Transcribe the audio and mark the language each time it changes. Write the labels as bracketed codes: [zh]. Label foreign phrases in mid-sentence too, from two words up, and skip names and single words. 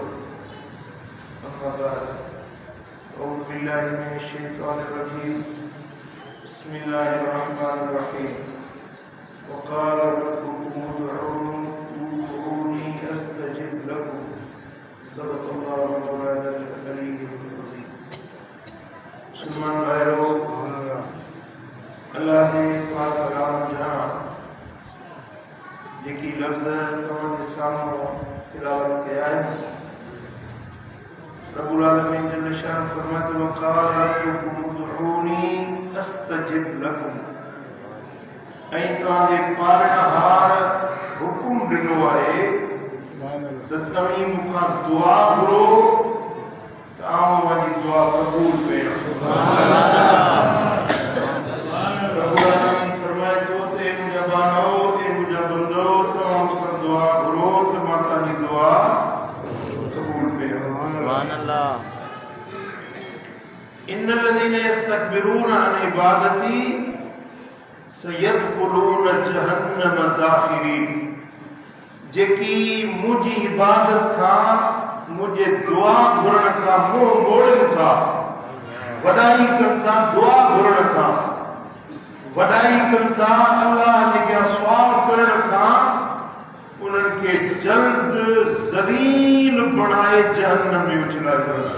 [ar] أما بعد، أعوذ بالله من الشيطان الرجيم. بسم الله الرحمن الرحيم. وقال ربكم ادعوني أستجب لكم. صدق الله مولانا العلي العظيم. [sd] سلمان भाइयों, अल्लाह ने पाक कलाम जहां जेकी लफ्ज़ तव्हांजे साम्हूं तिलावत कया आहिनि, रब्बुल आलमीन जल शान फरमातो [ar] وقال ربكم ادعوني أستجب لكم. [sd] ऐं तव्हांजे पालनहार हुकुम ॾिनो आहे त तव्हीं मूंखां दुआ घुरो त आउं वञी दुआ क़बूल कयां. फरमाए थो त ए मुंहिंजा बानो, ए मुंहिंजा बंदो, तव्हां मूंखां दुआ घुरो त मां तव्हांजी दुआ क़बूल कयां. [ar] इन الذين يستكبرون عن عبادتي سيدخلون جهنم داخرين. [sd] जेकी मुंहिंजी इबादत खां, मुंहिंजे दुआ घुरण खां मुंहुं मोड़नि था, वॾाई कनि था दुआ घुरण खां, वॾाई कनि था अल्लाह जे अॻियां सुवाल करण खां, उन्हनि खे जल्द ज़लील बणाए जहन्नम में उछलायो.